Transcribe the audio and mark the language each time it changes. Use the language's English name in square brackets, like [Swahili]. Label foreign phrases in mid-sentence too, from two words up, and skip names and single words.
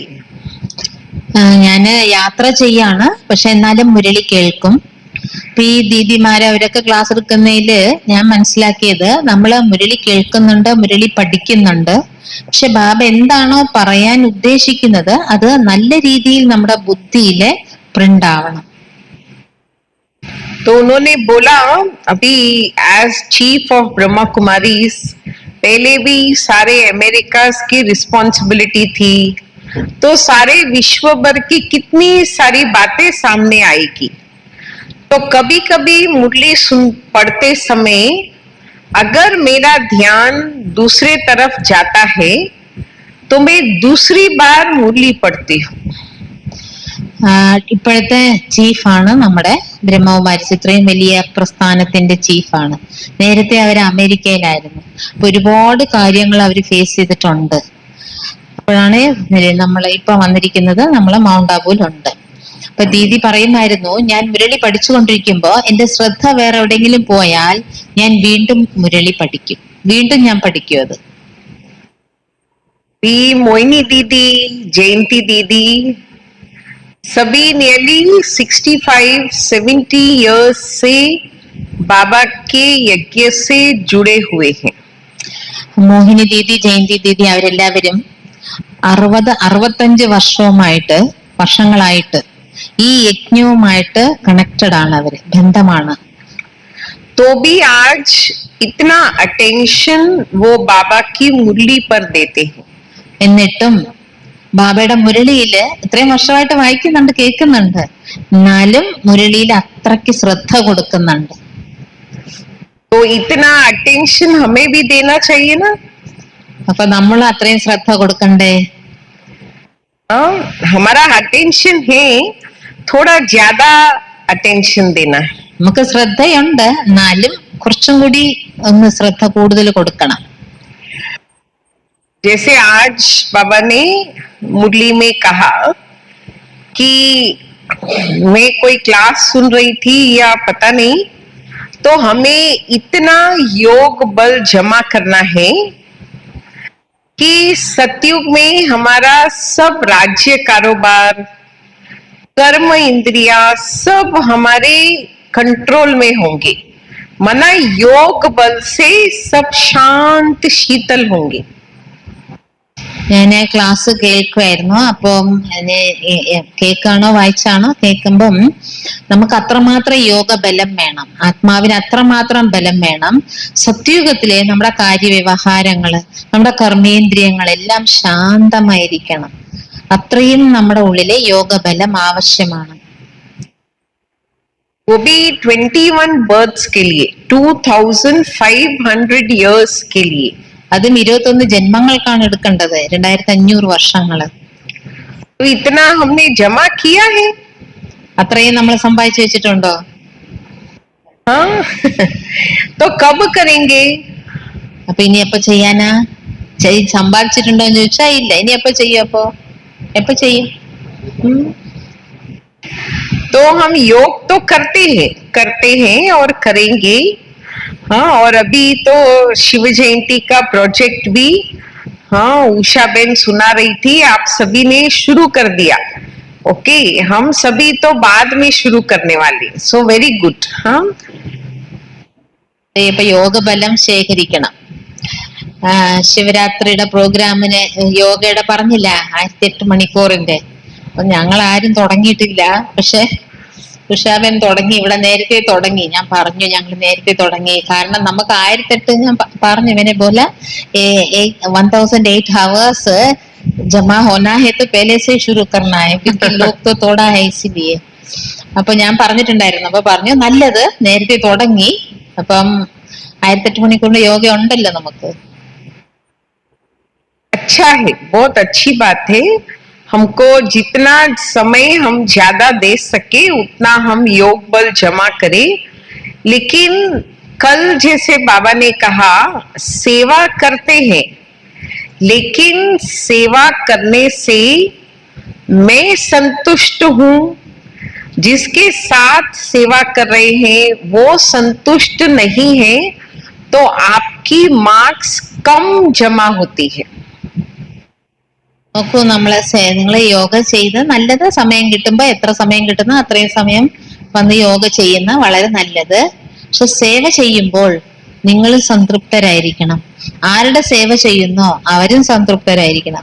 [Malayalam] ഞാന് യാത്ര ചെയ്യാണ്, പക്ഷെ എന്നാലും മുരളി കേൾക്കും. അപ്പൊ ഈ ദീദിമാര് അവരൊക്കെ ക്ലാസ് എടുക്കുന്നതില് ഞാൻ മനസ്സിലാക്കിയത്, നമ്മള് മുരളി കേൾക്കുന്നുണ്ട്, മുരളി പഠിക്കുന്നുണ്ട്, പക്ഷെ ബാബ എന്താണോ പറയാൻ ഉദ്ദേശിക്കുന്നത് അത് നല്ല രീതിയിൽ നമ്മുടെ ബുദ്ധിയില് പ്രിന്റ് ആവണം. [Hindi] तो उन्होंने बोला अभी [English] as chief of Brahma Kumaris [Hindi] पहले भी सारे अमेरिका की रिस्पॉन्सिबिलिटी थी, तो सारे विश्व भर की कितनी सारी बातें सामने आएगी. तो कभी कभी मुरली पढ़ते समय अगर मेरा ध्यान दूसरे तरफ जाता है तो मैं दूसरी बार मुरली पढ़ती हूँ. [Malayalam] ഇപ്പോഴത്തെ ചീഫാണ് നമ്മുടെ ബ്രഹ്മകുമാരി, ഇത്രയും വലിയ പ്രസ്ഥാനത്തിന്റെ ചീഫാണ്. നേരത്തെ അവർ അമേരിക്കയിലായിരുന്നു. അപ്പൊ ഒരുപാട് കാര്യങ്ങൾ അവർ ഫേസ് ചെയ്തിട്ടുണ്ട്. അപ്പോഴാണ് നമ്മൾ ഇപ്പൊ വന്നിരിക്കുന്നത്, നമ്മള് മൗണ്ട് ആബുവിലുണ്ട്. അപ്പൊ ദീദി പറയുമായിരുന്നു, ഞാൻ മുരളി പഠിച്ചുകൊണ്ടിരിക്കുമ്പോ എന്റെ ശ്രദ്ധ വേറെ എവിടെയെങ്കിലും പോയാൽ ഞാൻ വീണ്ടും മുരളി പഠിക്കും, വീണ്ടും ഞാൻ പഠിക്കും അത്. [Hindi] ഈ മോഹിനി ദീദി, ജയന്തി ദീദി सभी नियरली 65-70 years से बाबा के यज्ञ से जुड़े हुए हैं. [Malayalam] മോഹിനി ദീദി, ജയന്തി ദീദി അവരെല്ലാവരും 60-65 വർഷങ്ങളായിട്ട് ഈ യജ്ഞവുമായിട്ട് കണക്റ്റഡ് ആണ്, അവര് ബന്ധമാണ്. [Hindi] तो भी आज इतना अटेंशन वो बाबा की मुरली पर देते हैं. [Malayalam] എന്നിട്ടും ബാബയുടെ മുരളിയില് ഇത്രയും വർഷമായിട്ട് വായിക്കുന്നുണ്ട്, കേൾക്കുന്നുണ്ട്, എന്നാലും മുരളിയിൽ അത്രയ്ക്ക് ശ്രദ്ധ കൊടുക്കുന്നുണ്ട്. [Hindi] तो इतना अटेंशन हमें भी देना चाहिए ना. [Malayalam] അപ്പൊ നമ്മൾ അത്രയും ശ്രദ്ധ കൊടുക്കണ്ടേ? [Hindi] हमारा अटेंशन है, थोड़ा ज्यादा अटेंशन देना. [Malayalam] നമുക്ക് ശ്രദ്ധയുണ്ട്, എന്നാലും കുറച്ചും കൂടി ഒന്ന് ശ്രദ്ധ കൂടുതൽ കൊടുക്കണം. [Hindi] जैसे आज बाबा ने मुरली में कहा कि मैं कोई क्लास सुन रही थी या पता नहीं, तो हमें इतना योग बल जमा करना है कि सतयुग में हमारा सब राज्य, कारोबार, कर्म, इंद्रिया सब हमारे कंट्रोल में होंगे. मना योग बल से सब शांत शीतल होंगे. [Malayalam] ഞാൻ ക്ലാസ് കേൾക്കുമായിരുന്നു. അപ്പം കേൾക്കാണോ വായിച്ചാണോ, കേൾക്കുമ്പം നമുക്ക് അത്രമാത്രം യോഗ ബലം വേണം, ആത്മാവിന് അത്രമാത്രം ബലം വേണം. സത്യുഗത്തിലെ നമ്മുടെ കാര്യവ്യവഹാരങ്ങള്, നമ്മുടെ കർമ്മേന്ദ്രിയങ്ങളെല്ലാം ശാന്തമായിരിക്കണം. അത്രയും നമ്മുടെ ഉള്ളിലെ യോഗബലം ആവശ്യമാണ്. [Hindi] वो भी 21 बर्थ्स के लिए, 2500 years के लिए. [Malayalam] അതും 21 ജന്മങ്ങൾക്കാണ് എടുക്കേണ്ടത്, 2500 വർഷങ്ങള്. [Hindi] तो इतना हमने जमा किया है. [Malayalam] അത്രയും നമ്മൾ സമ്പാദിച്ചു വെച്ചിട്ടുണ്ടോ? हाँ. तो कब करेंगे? അപ്പൊ ഇനി എപ്പോ ചെയ്യാനാ? സമ്പാദിച്ചിട്ടുണ്ടോ എന്ന് ചോദിച്ചാ ഇല്ല. ഇനി എപ്പോ ചെയ്യും? അപ്പോ എപ്പോ ചെയ്യും? [Hindi] तो हम योग तो करते हैं और करेंगे. हाँ, और अभी तो शिव जयंती का प्रोजेक्ट भी, हाँ, उषा बेन सुना रही थी, आप सभी ने शुरू कर दिया. ओके, हम सभी तो बाद में शुरू करने वाले. [English] so very good. हाँ, [Malayalam] ഇപ്പൊ യോഗബലം ശേഖരിക്കണം. ശിവരാത്രിയുടെ പ്രോഗ്രാമിന് യോഗയുടെ പറഞ്ഞില്ല 1008 മണിക്കൂറിന്റെ. അപ്പൊ ഞങ്ങൾ ആരും തുടങ്ങിയിട്ടില്ല. പക്ഷെ ഉഷാബൻ തുടങ്ങി, ഇവിടെ നേരത്തെ തുടങ്ങി. ഞാൻ പറഞ്ഞു ഞങ്ങൾ നേരത്തെ തുടങ്ങി, കാരണം നമുക്ക് 1008 ഞാൻ പറഞ്ഞു ഇവനെ പോലെ [Hindi] 1008 hours जमा होना है तो पहले से शुरू करना है क्योंकि लोग तो थोड़ा है इसलिए. [Malayalam] അപ്പൊ ഞാൻ പറഞ്ഞിട്ടുണ്ടായിരുന്നു. അപ്പൊ പറഞ്ഞു നല്ലത് നേരത്തെ തുടങ്ങി. അപ്പം 1008 മണിക്കൂറിന്റെ യോഗ ഉണ്ടല്ലോ നമുക്ക്. [Hindi] अच्छा है, बहुत अच्छी बात है. हमको जितना समय हम ज्यादा दे सके उतना हम योग बल जमा करें. लेकिन कल जैसे बाबा ने कहा, सेवा करते हैं, लेकिन सेवा करने से मैं संतुष्ट हूं, जिसके साथ सेवा कर रहे हैं वो संतुष्ट नहीं है, तो आपकी मार्क्स कम जमा होती है. [Malayalam] നോക്കൂ, നിങ്ങൾ യോഗ ചെയ്ത് നല്ലത്. സമയം കിട്ടുമ്പോ എത്ര സമയം കിട്ടുന്നോ അത്രയും സമയം വന്ന് യോഗ ചെയ്യുന്ന വളരെ നല്ലത്. പക്ഷെ സേവ ചെയ്യുമ്പോൾ നിങ്ങൾ സംതൃപ്തരായിരിക്കണം. ആരുടെ സേവ ചെയ്യുന്നോ അവരും സംതൃപ്തരായിരിക്കണം.